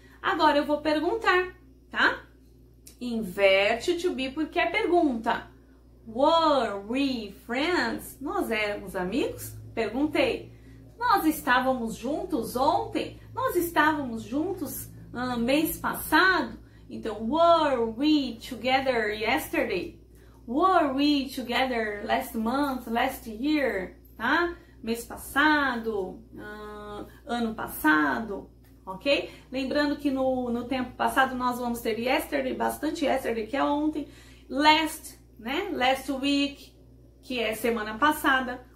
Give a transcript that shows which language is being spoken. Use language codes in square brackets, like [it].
[pt] Agora eu vou perguntar, tá? Inverte o to be porque é pergunta. [en] Were we friends? [pt] Nós éramos amigos? Perguntei. Nós estávamos juntos ontem? Nós estávamos juntos mês passado? [en] Então, were we together yesterday? Were we together last month, last year? Tá? [pt] Mês passado, ano passado, ok? Lembrando que no tempo passado nós vamos ter yesterday, bastante yesterday, que é ontem. Last, né? [en] Last week, [pt] que é semana passada.